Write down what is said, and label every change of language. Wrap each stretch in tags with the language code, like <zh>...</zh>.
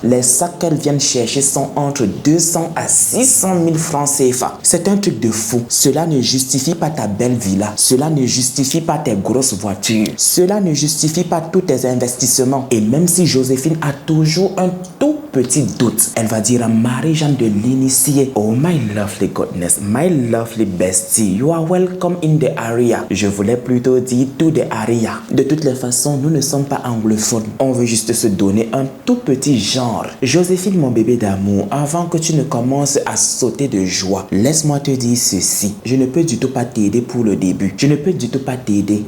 <fr>Les sacs qu'elles viennent chercher sont entre 200 à 600 000 francs CFA. C'est un truc de fou. Cela ne justifie pas ta belle villa. Cela ne justifie pas tes grosses voitures. Cela ne justifie pas tous tes investissements. Et même si Joséphine a toujours un tout petit doute, elle va dire à Marie-Jeanne de l'initier.</fr> <en>Oh my lovely goodness, my lovely bestie, you are welcome in the area.</en> <fr>Je voulais plutôt dire</fr> <en>to the area.</en> <fr>De toutes les façons, nous ne sommes pas anglophones. On veut juste se donner un tout petit genre. Joséphine, mon bébé d'amour, avant que tu ne commences à sauter de joie, laisse-moi te dire ceci. Je ne peux du tout pas t'aider pour le début. Je ne peux du tout pas t'aider.</fr>